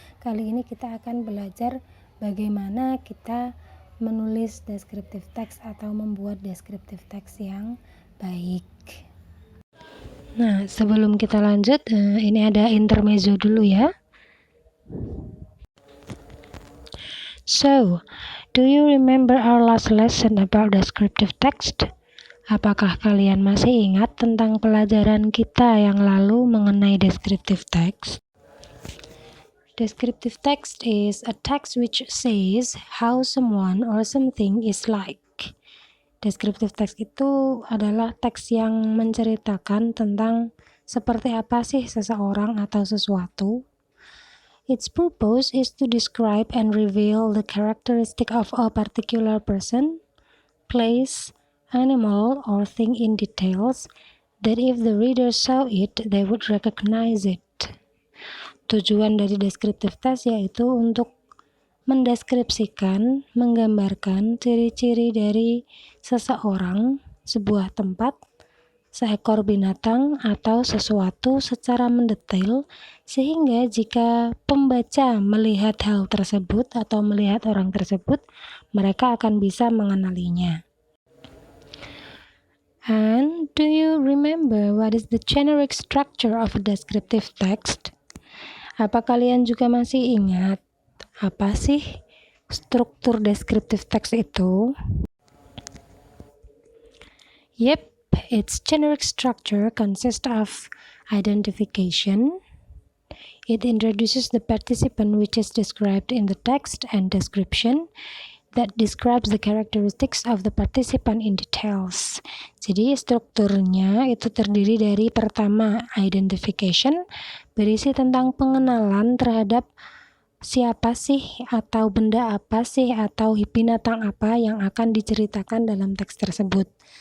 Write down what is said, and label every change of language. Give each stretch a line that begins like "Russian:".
Indonesian: Kali ini kita akan belajar bagaimana kita menulis descriptive text atau membuat descriptive text yang baik. Nah, sebelum kita lanjut, ini ada intermezzo dulu ya.
English: So, do you remember our last lesson about descriptive text?
Indonesian: Apakah kalian masih ingat tentang pelajaran kita yang lalu mengenai descriptive text?
English: Descriptive text is a text which says how someone or something is like.
Indonesian: Descriptive text itu adalah teks yang menceritakan tentang seperti apa sih seseorang atau sesuatu.
English: Its purpose is to describe and reveal the characteristic of a particular person, place, animal or thing in details that if the reader saw it, they would recognize it.
Indonesian: Tujuan dari descriptive text yaitu untuk mendeskripsikan, menggambarkan ciri-ciri dari seseorang, sebuah tempat, seekor binatang atau sesuatu secara mendetail sehingga jika pembaca melihat hal tersebut atau melihat orang tersebut, mereka akan bisa mengenalinya.
English: And do you remember what is the generic structure of a descriptive text?
Indonesian: Apa kalian juga masih ingat apa sih struktur descriptive text itu?
English: Yep, its generic structure consists of identification. It introduces the participant which is described in the text and description that describes the characteristics of the participant in details.
Indonesian: Jadi strukturnya itu terdiri dari pertama identification, berisi tentang pengenalan terhadap siapa sih atau benda apa sih atau binatang apa yang akan diceritakan dalam teks tersebut.